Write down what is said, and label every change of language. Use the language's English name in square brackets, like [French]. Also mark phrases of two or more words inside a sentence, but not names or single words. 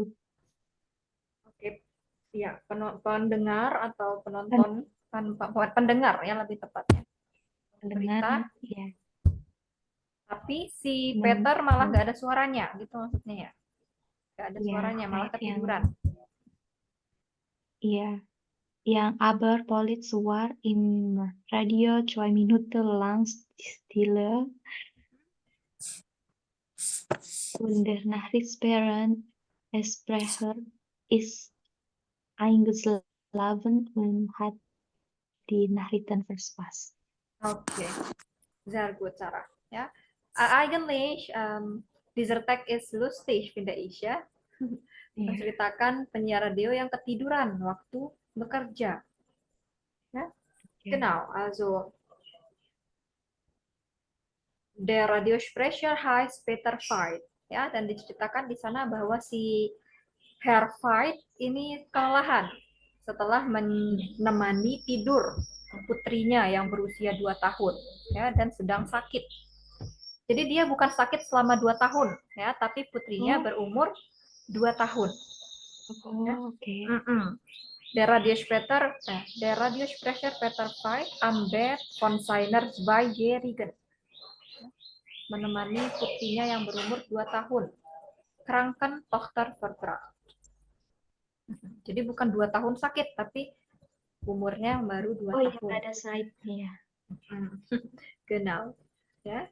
[Indonesian] Oke, ya pendengar atau penonton pendengar ya lebih tepatnya. Berita, ya. tapi si Peter malah nggak ada suaranya, gitu maksudnya ya? Nggak ada suaranya, malah ketiduran. Iya, yang [German] aber Polizei war im Radio 2 Minuten lang stille und der Nachrichtensprecher ist eingeschlafen und hat die Nachrichten verpasst. Okay, sehr gut, Sarah. Ja, eigentlich dieser Text ist lustig, finde ich ya. [Indonesian] Menceritakan penyiar radio yang ketiduran waktu bekerja. Ya, [German] genau. Also der Radiosprecher heißt Peter Veit. [Indonesian] Ya, dan diceritakan di sana bahwa si Herr Veit ini kelelahan setelah menemani tidur putrinya yang berusia 2 tahun ya dan sedang sakit. Jadi dia bukan sakit selama 2 tahun ya, tapi putrinya berumur 2 tahun. Ya. [German] Der Radiosprecher Peter Veit am Bett von seiner 2-Jährigen. [Indonesian] Menemani putrinya yang berumur 2 tahun. [German] Krankentochter verbracht. [Indonesian] Jadi bukan 2 tahun sakit, tapi umurnya baru 2 tahun. Ada slide-nya. [German] Genau. Ya.